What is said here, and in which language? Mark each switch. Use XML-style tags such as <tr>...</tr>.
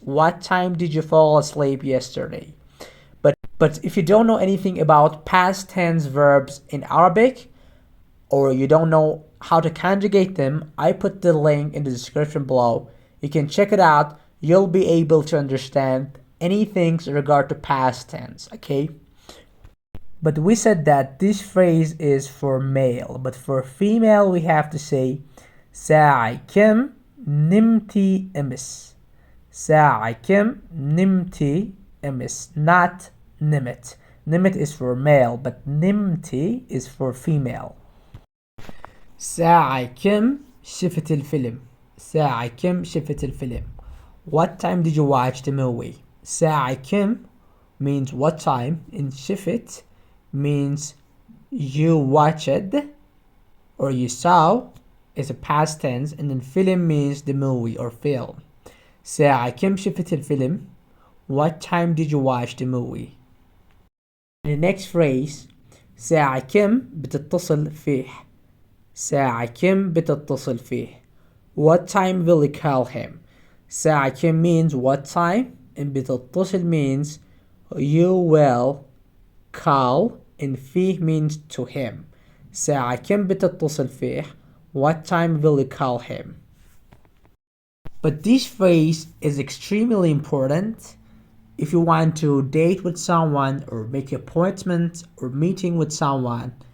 <en>What time did you fall asleep yesterday? But if you don't know anything about past tense verbs in Arabic, or you don't know how to conjugate them, I put the link in the description below. You can check it out. You'll be able to understand anything in regard to past tense, okay? But we said that this phrase is for male, but for female we have to say</en> <ar>ساعة كم نمتي أمس. ساعة كم نمتي أمس,</ar> <en>not</en> <ar>نمت.</ar> <en>نمت is for male, but نمتي is for female.</en> <ar>ساعة كم شفت الفيلم. ساعة كم شفت الفيلم.</ar> <en>What time did you watch the movie?</en> <ar>ساعة كم</ar> <en>means what time, and شفت means you watched or you saw is a past tense, and then film means the movie or film.</en> <ar>ساعة كم شفت الفيلم.</ar> <en>What time did you watch the movie? The next phrase</en> <ar>ساعة كم بتتصل فيه. ساعة كم بتتصل فيه.</ar> <en>What time will you call him?</en> <ar>ساعة كم</ar> <en>means what time, and بتتصل means you will call, and فيه means to him.</en> <ar>ساعة كم بتتصل فيه.</ar> <en>What time will you call him? But this phrase is extremely important if you want to date with someone or make an appointment or meeting with someone.</en>